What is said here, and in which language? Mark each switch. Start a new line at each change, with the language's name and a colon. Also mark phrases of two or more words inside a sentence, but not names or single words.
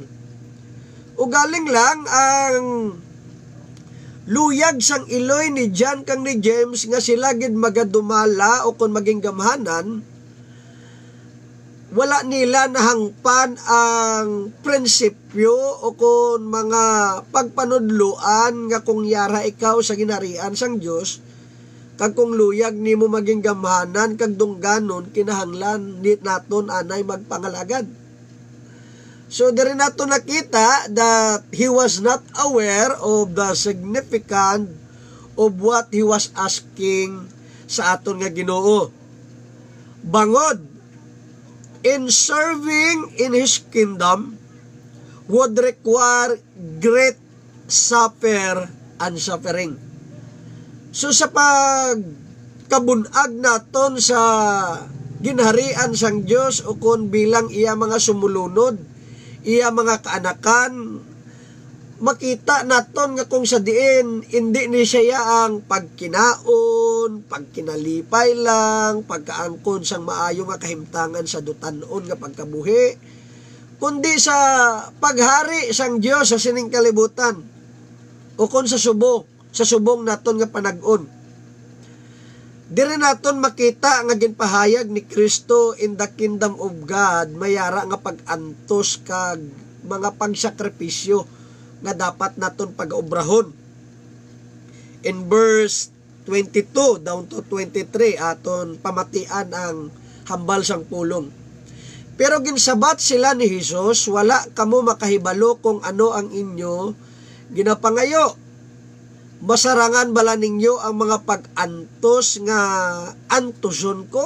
Hiligaynon: Ugaling lang ang luyag sang iloy ni John kang ni James nga sila gid magadumala o kung maging gamhanan, wala nila nahangpan ang prinsipyo o kung mga pagpanudluan nga kung yara ikaw sa ginharian sang Dios, kag kung luyag nimo maging gamhanan kag dungganon, kinahanglan nit naton anay magpangalagad. So diri nato nakita
English: that he was not aware of the significance of what he was asking
Hiligaynon: sa aton nga Ginoo. Bangod,
English: in serving in His kingdom would require great suffer and suffering.
Hiligaynon: So sa pagkabunag naton sa ginharian sang Dios o kon bilang iya mga sumulunod, iya mga kaanakan, makita naton nga kung sa diin hindi ni siya ang pagkinaon, pagkinalipay lang, pagkaangkon sang maayo nga kahimtangan sa dutanon nga pagkabuhi, kundi sa paghari sang Dios sa sining kalibutan o kon sa subong naton nga panag-on. Diri naton makita nga ginpahayag ni Kristo
English: in the kingdom of God,
Hiligaynon: mayara nga pag-antos kag mga pagsakripisyo nga dapat naton pag-obrahon.
English: In verse 22 down to 23
Hiligaynon: aton pamatian ang hambal sang pulong. Pero ginsabat sila ni Hesus, wala kamo makahibalo kung ano ang inyo ginapangayo. Masarangan bala ninyo ang mga pag-antos nga antoson ko.